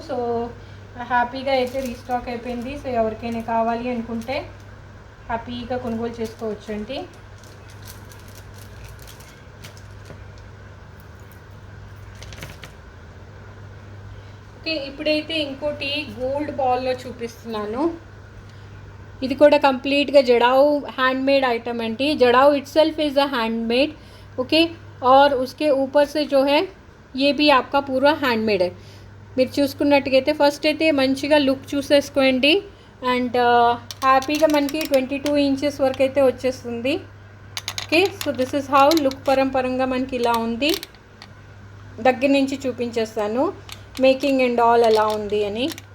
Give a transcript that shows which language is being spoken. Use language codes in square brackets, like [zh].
[te] So హ్యాపీగా అయితే restock అయిపోయింది. సో ఎవరికైనా కావాలి అనుకుంటే హ్యాపీగా కొనుగోలు చేసుకోవచ్చు అండి. ఓకే, ఇప్పుడైతే ఇంకోటి గోల్డ్ బాల్లో చూపిస్తున్నాను. ఇది కూడా కంప్లీట్గా jadau [hi] handmade item aunty. जड़ाऊ [en] Itself is a handmade. [hi] Okay, और उसके ऊपर से जो है ये भी आपका पूरा हैंडमेड है. [te] మీరు చూసుకున్నట్టుగైతే ఫస్ట్ అయితే మంచిగా లుక్ చూసేసుకోండి. అండ్ హ్యాపీగా మనకి 22 ఇంచెస్ వరకు అయితే వచ్చేస్తుంది. Okay, [en] so this is how look [te] పరంగా మనకి ఇలా ఉంది. దగ్గర నుంచి చూపించేస్తాను మేకింగ్ అండ్ ఆల్ ఎలా ఉంది అని.